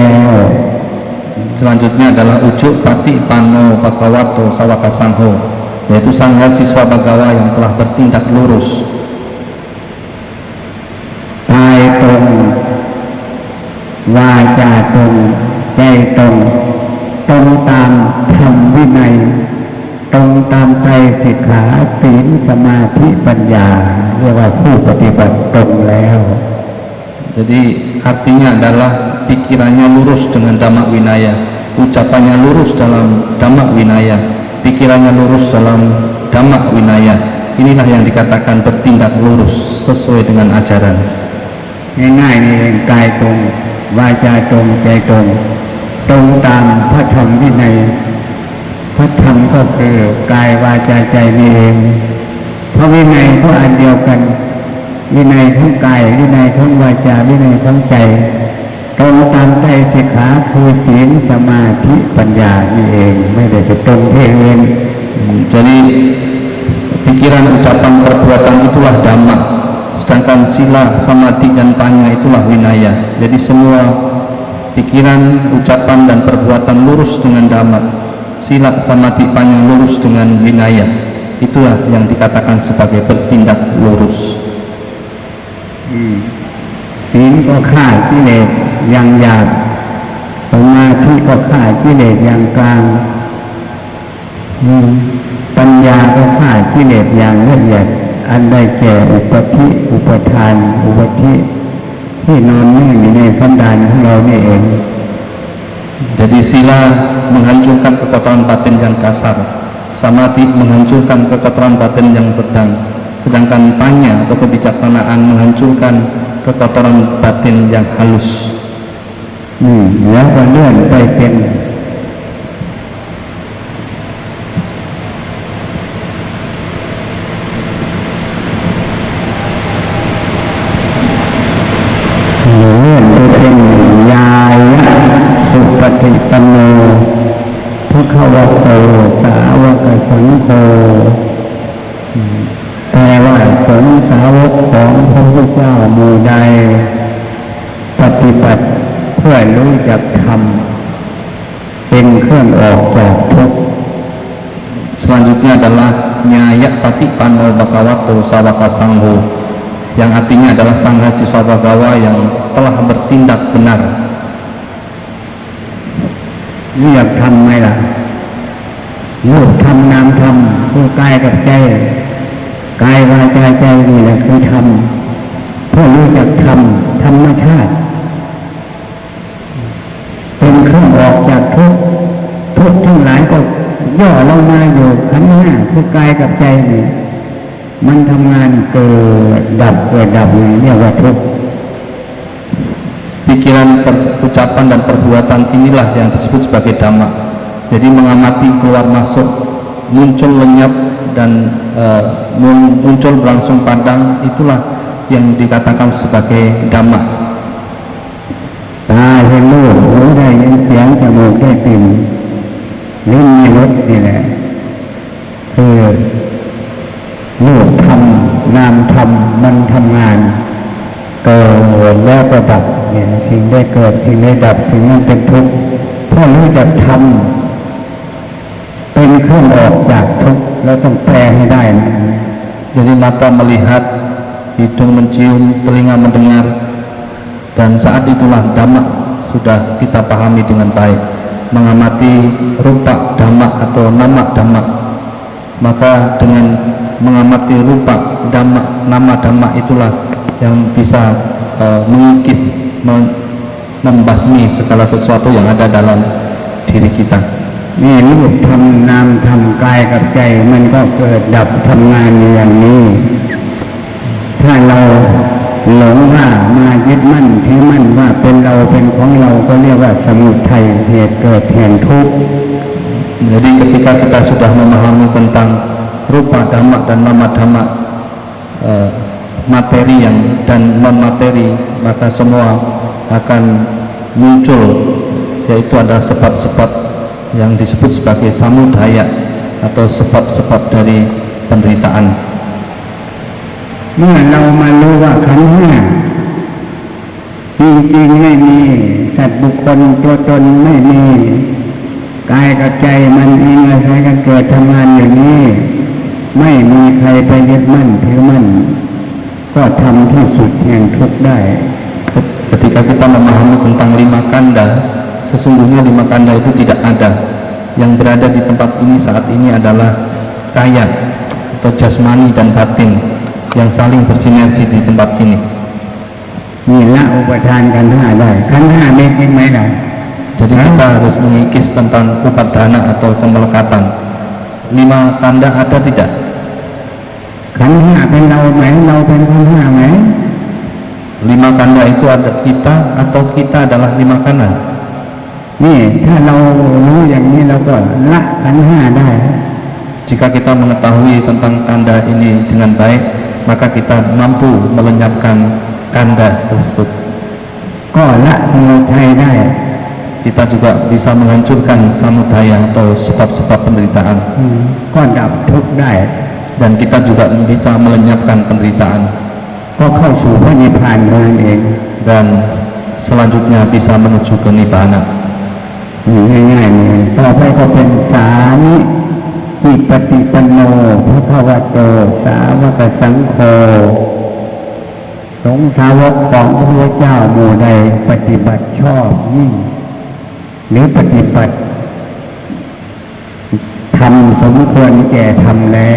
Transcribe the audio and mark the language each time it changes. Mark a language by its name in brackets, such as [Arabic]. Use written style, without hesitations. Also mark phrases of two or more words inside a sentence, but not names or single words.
[Indonesian] Selanjutnya adalah [Pali] ujuk Patipanno Bhagavato Sawaka Sangho, [Indonesian] yaitu sangha siswa Bhagawa yang telah bertindak lurus. [Thai] กายตรงวาจาตรงใจตรงตรงตามธรรมวินัยตรงตามไตรสิกขาศีลสมาธิปัญญาเรียกว่าผู้ปฏิบัติตรงแล้ว [Indonesian] Jadi artinya adalah pikirannya lurus dengan [Pali] Dhamma Winaya, [Indonesian] ucapannya lurus dalam [Pali] Dhamma Winaya, [Indonesian] pikirannya lurus dalam [Pali] Dhamma Winaya. [Indonesian] Inilah yang dikatakan bertindak lurus sesuai dengan ajaran. [Thai] ง่ายๆนี่เองกายตรงวาจาตรงใจตรงตรงตามพระธรรมวินัยพระธรรมก็คือกายวาจาใจนี่เองเพราะวินัยก็อันเดียวกันวินัยของกายวินัยของวาจาวินัยของใจตรงตามไตรสิกขาคือศีลสมาธิปัญญานี่เองไม่ได้จะตรงเพียงเอง [Indonesian] Jadi pikiran, ucapan, perbuatan itulah Dhamma, sedangkan sila, samadhi dan panya itulah winaya. Jadi semua pikiran, ucapan dan perbuatan lurus dengan Dhamma, sila, samadhi, panya lurus dengan winaya. Itulah yang dikatakan sebagai bertindak lurus. [Thai] ศีลก็ฆ่ากิเลสอย่างหยาบสมาธิก็ฆ่ากิเลสอย่างกลางปัญญาก็ฆ่ากิเลสอย่างละเอียดอันได้แก่อุปธิอุปทานอุปธิที่นอนนิ่งอยู่ในสันดานของเรานี่เอง [Indonesian] Jadi sila menghancurkan kekotoran batin yang kasar, samadhi menghancurkan kekotoran batin yang sedang, sedangkan panya atau kebijaksanaan menghancurkan kekotoran batin yang halus. [Thai] แล้วก็เลื่อนไปเป็นญายะสุปฏิปันโนภควโตสาวกสังโฆ แปลว่าสงฆ์สาวกของพระพุทธเจ้าหมู่ใดปฏิบัติเพื่อรู้จักธรรมเป็นเครื่องออกจากทุกข์ [Indonesian] Selanjutnya adalah [Pali] Nyaya Patipanno Bhagavato Sawaka Sangho, [Indonesian] yang artinya adalah sangha siswa Bhagawa yang telah bertindak benar. [Thai] เรียกธรรมไหมล่ะรูปธรรมนามธรรมคือกายกับใจกายวาจาใจนี่แหละคือธรรมเพื่อรู้จักธรรมธรรมชาติเป็นเครื่องออกจากทุกข์ทุกข์ทั้งหลายก็ย่อลงมาอยู่ขันธ์ห้าคือกายกับใจนี่มันทำงานเกิดดับเกิดดับนี่เรียกว่าทุกข์ [Indonesian] Pikiran, ucapan dan perbuatan inilah yang disebut sebagai Dhamma. Jadi mengamati keluar masuk, muncul lenyap dan muncul berlangsung padang, itulah yang dikatakan sebagai Dhamma. [Thai] ตาเห็นรูปหูได้ยินเสียงจมูกได้กลิ่นลิ้นมีรสนี่แหละคือรูปธรรมนามธรรมมันทำงานเกิดแล้วก็ดับเนี่ยสิ่งได้เกิดสิ่งได้ดับสิ่งนั้นเป็นทุกข์เพราะรู้จักธรรมเป็นเครื่องออกจากทุกข์แล้วต้องแปลให้ได้นะ [Indonesian] Jadi mata melihat, hidung mencium, telinga mendengar, dan saat itulah Dhamma sudah kita pahami dengan baik. Mengamati [Pali] rupa Dhamma [Indonesian] atau [Pali] nama Dhamma, [Indonesian] maka dengan mengamati [Pali] rupa Dhamma, nama Dhamma [Indonesian] itulah yang bisa mengikis, membasmi segala sesuatu yang ada dalam diri kita. [Thai] นี่รูปทำนามทำกายกับใจมันก็เกิดดับทำงานอย่างนี้ถ้าเราหลงว่ามายึดมั่นถือมั่นว่าเป็นเราเป็นของเราก็เรียกว่าสมุทัยเหตุเกิดแห่งทุกข์ [Indonesian] Jadi ketika kita sudah memahami tentang [Pali] rupa dhamma [Indonesian] dan [Pali] nama dhamma, [Indonesian] materi dan non materi, maka semua akan muncul, yaitu ada sebab-sebab yang disebut sebagai samudaya atau sebab-sebab dari penderitaan. [Thai] เมื่อเรามารู้ว่าขันธ์ห้าจริงๆไม่มีสัตว์บุคคลตัวตนไม่มีกายกับใจมันอิงอาศัยกันเกิดทำงานอย่างนี้ไม่มีใครไปยึดมั่นถือมั่นก็ทำที่สุดแห่งทุกข์ได้ [Indonesian] Ketika kita memahami tentang lima kanda, sesungguhnya lima kanda itu tidak ada. Yang berada di tempat ini saat ini adalah kaya atau jasmani dan batin yang saling bersinergi di tempat ini. [Thai] นี่ละอุปทานขันธ์ห้าได้ขันธ์ห้ามีจริงไหมล่ะ [Indonesian] Jadi kita harus mengikis tentang upadana atau pemelekatan. Lima kanda ada tidak? [Thai] ขันธ์ห้าเป็นเราไหมเราเป็นขันธ์ห้าไหม [Indonesian] Lima kanda itu ada kita atau kita adalah lima kanda? [Thai] นี่ถ้าเรารู้อย่างนี้เราก็ละขันธ์ห้าได้ [Indonesian] Jika kita mengetahui tentang kanda ini dengan baik, maka kita mampu melenyapkan kanda tersebut. [Thai] ก็ละสมุทัยได้ [Indonesian] Kita juga bisa menghancurkan samudaya atau sebab-sebab penderitaan. [Thai] ก็ดับทุกข์ได้ [Indonesian] Dan kita juga bisa melenyapkan penderitaan. [Thai] ก็เข้าสู่พระนิพพานเท่านั้นเอง [Indonesian] Dan selanjutnya bisa menuju ke nibbana. [Thai] ง่ายๆนี่ต่อไปก็เป็นสามิจิปฏิปันโนภควโตสาวกสังโฆสงฆ์สาวกของพระพุทธเจ้าหมู่ใดปฏิบัติชอบยิ่งหรือปฏิบัติทำสมควรแก่ทำแล้ว